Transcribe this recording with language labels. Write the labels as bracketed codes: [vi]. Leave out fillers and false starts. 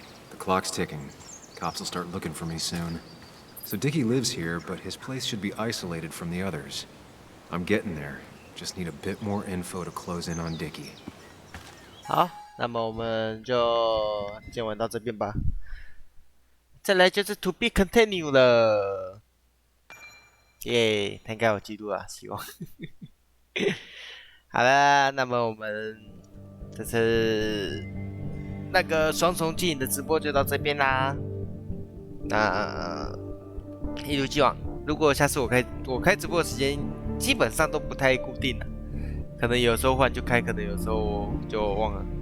[en] The clock's ticking. Cops will start looking for me soon. So Dickie lives here, but his place should be isolated from the others. I'm getting there. Just need a bit more info to close in on Dickie. [zh] 好，那么我们就先玩到这边吧。再来就是 [en] To be continue [zh] 了，耶！他应该有记录啊，希望。好了，那么我们这次那个双重镜影的直播就到这边啦。那一如既往，如果下次我开直播的时间基本上都不太固定了，可能有时候忽然就开，可能有时候就忘了。